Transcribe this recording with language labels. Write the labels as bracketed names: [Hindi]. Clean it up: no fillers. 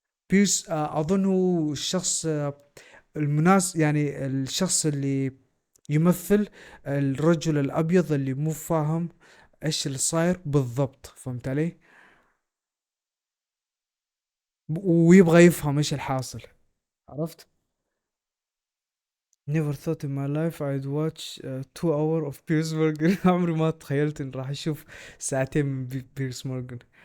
[Arabic] بيرس أظن هو الشخص المناسب، يعني الشخص اللي يمثل الرجل الأبيض اللي مو فاهم إيش اللي صاير بالضبط. فهمت علي؟ ويبغى يفهم إيش الحاصل. عرفت؟ [English] Never thought in my life I'd watch 2 hours of Piers Morgan. [Arabic] عمري ما تخيلت إن راح أشوف ساعتين من بيرس مورغان.